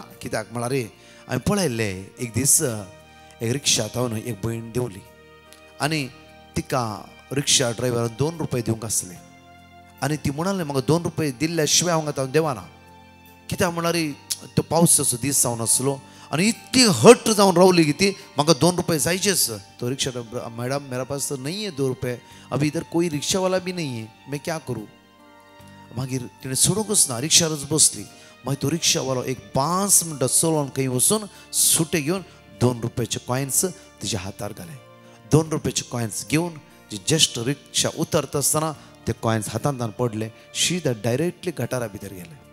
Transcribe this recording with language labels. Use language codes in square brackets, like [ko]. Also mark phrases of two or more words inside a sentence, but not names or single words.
[kok] कित्याक म्हळ्यार हांवें पळयल्लें एक दीस एक रिक्षात हांव एक भयण देंवली आनी तिका रिक्षा ड्रायव्हरान 2 रुपया दिवंक आसले. आनी ती म्हणाली म्हाका 2 रुपया दिल्ल्या शिवाय हांव देवाना. कित्याक म्हळ्यार तो पावसाचो दीस जावन आसलो आनी इतकी हट जावन रावली की ती म्हाका 2 रुपये जायचेच. [hi] तो रिक्षा मैडम मेरे पास तो नहीं है 2 रुपये, अभी इधर कोई रिक्शा वाला भी नहीं है, मैं क्या करूँ. [kok] मागीर तिणें सोडूंकच ना, रिक्षारच बसली. मागीर तो रिक्षावालो एक 5 मिनटां चलोवन खंय वचून सुटे घेवन 2 रुपयाचे कॉयन्स तिच्या हातार घाले. 2 रुपयाचे कॉयन्स घेवन जस्ट रिक्षा उतरता आसतना ते कॉइन्स हातांतल्यान पडले, शीद डायरेक्टली गटारा भितर गेले.